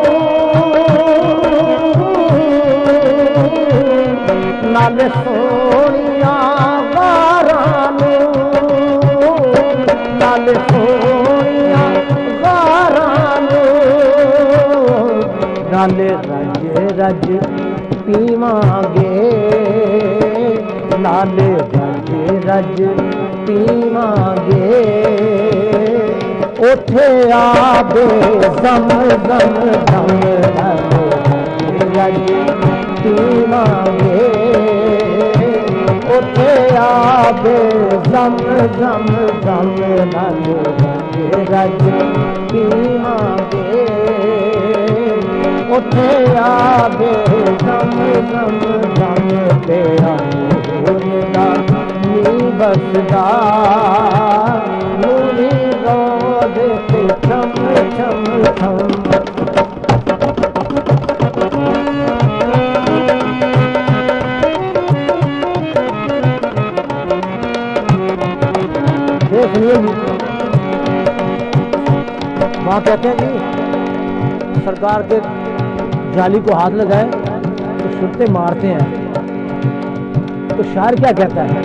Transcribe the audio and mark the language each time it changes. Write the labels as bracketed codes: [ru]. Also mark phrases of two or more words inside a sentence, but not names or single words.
[pa] نال سونیاں غاراں نوں، نال سونیاں غاراں نوں، نال رج رج پیواں گے، نال رج رج پیواں گے، اٹھے آبے زم زم زم رج پیوانگے اٹھے آبے زم زم زم رج پیوانگے اٹھے آبے زم زم زم تیرا نور نی بسدا نوری روز تے چم چم چم [ur] وہاں کہتے ہیں جی سرکار کے جالی کو ہاتھ لگائے تو سرتے مارتے ہیں، تو شاعر کیا کہتا ہے؟